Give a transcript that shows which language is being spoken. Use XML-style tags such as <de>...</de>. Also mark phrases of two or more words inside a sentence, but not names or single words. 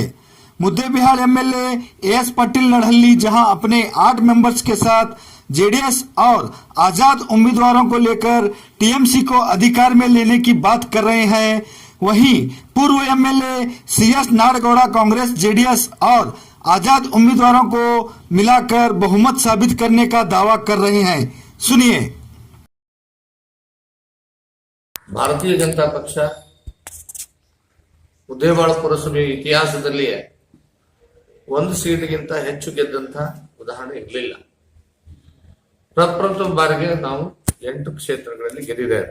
<hi>मुद्दे बिहार एमएलए एएस पाटिल नड़हल्ली जहां अपने 8 मेंबर्स के साथ जेडीएस और आजाद उम्मीदवारों को लेकर टीएमसी को अधिकार में लेने की बात कर रहे हैं, वहीं पूर्व एमएलए सीएस नारगौड़ा कांग्रेस, जेडीएस और आजाद उम्मीदवारों को मिलाकर बहुमत साबित करने का दावा कर रहे हैं। सुनिए।</hi> <kn>ಭಾರತೀಯ ಜನತಾ ಪಕ್ಷ ಮುದ್ದೇಬಿಹಾಳ ಪುರಸಭೆ ಇತಿಹಾಸದಲ್ಲಿ ಒಂದು ಸೀಟಿಗಿಂತ ಹೆಚ್ಚು ಗೆದ್ದಂತ ಉದಾಹರಣೆ ಇರಲಿಲ್ಲ. ಪ್ರಪ್ರಥಮ ಬಾರಿಗೆ ನಾವು 8 ಕ್ಷೇತ್ರಗಳಲ್ಲಿ ಗೆದ್ದಿದ್ದೇವೆ.</kn>